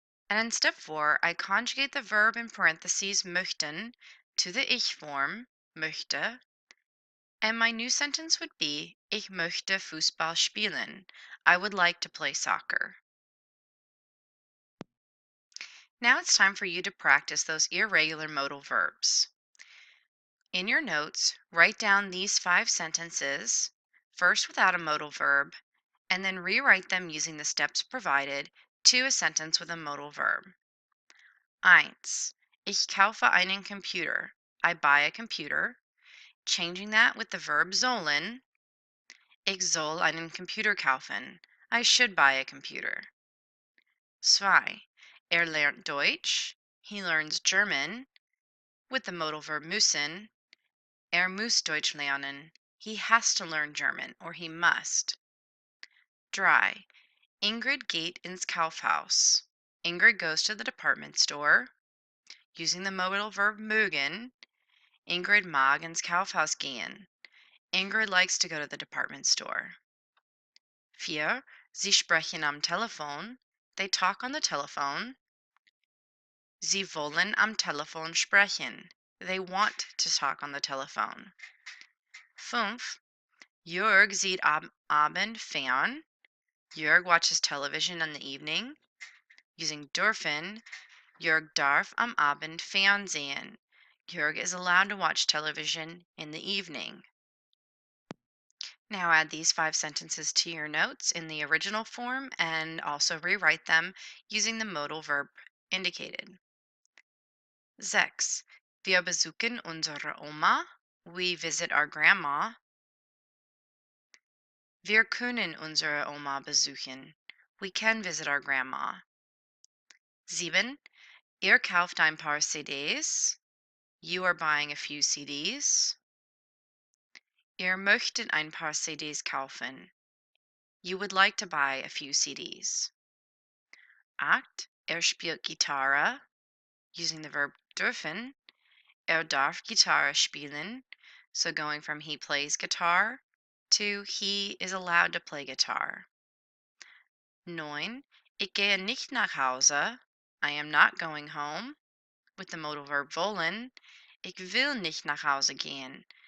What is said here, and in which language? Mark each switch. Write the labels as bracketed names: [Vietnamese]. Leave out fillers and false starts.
[English] And in step 4, I conjugate the verb in parentheses möchten to the ich form, möchte, and my new sentence would be [German] Ich möchte Fußball spielen. [English] I would like to play soccer. Now it's time for you to practice those irregular modal verbs. In your notes, write down these 5 sentences, first without a modal verb, and then rewrite them using the steps provided to a sentence with a modal verb. 1. [German] Ich kaufe einen Computer. [English] I buy a computer. Changing that with the verb sollen. [German] Ich soll einen Computer kaufen. [English] I should buy a computer. 2. [German] Lernt Deutsch. [English] He learns German. With the modal verb müssen. [German] Muss Deutsch lernen. [English] He has to learn German, or he must. 3. [German] Ingrid geht ins Kaufhaus. [English] Ingrid goes to the department store. Using the modal verb mögen. [German] Ingrid mag ins Kaufhaus gehen. [English] Ingrid likes to go to the department store. 4. [German] Sie sprechen am Telefon. [English] They talk on the telephone. [German] Sie wollen am Telefon sprechen. [English] They want to talk on the telephone. 5. [German] Jörg sieht am Abend fern. [English] Jörg watches television in the evening. Using [German] dürfen, Jörg darf am Abend fernsehen. [English] Jörg is allowed to watch television in the evening. Now add these 5 sentences to your notes in the original form and also rewrite them using the modal verb indicated. 6. [German] Wir besuchen unsere Oma. [English] We visit our grandma. [German] Wir können unsere Oma besuchen. [English] We can visit our grandma. [German] 7. Ihr kauft ein paar CDs. [English] You are buying a few CDs. [German] Ihr möchtet ein paar CDs kaufen. [English] You would like to buy a few CDs. 8. [German] Spielt Gitarre. [English] Using the verb dürfen. [German] Darf Gitarre spielen. [English] So going from he plays guitar to he is allowed to play guitar. 9. [German] Ich gehe nicht nach Hause. [English] I am not going home. With the modal verb wollen. [German] Ich will nicht nach Hause gehen.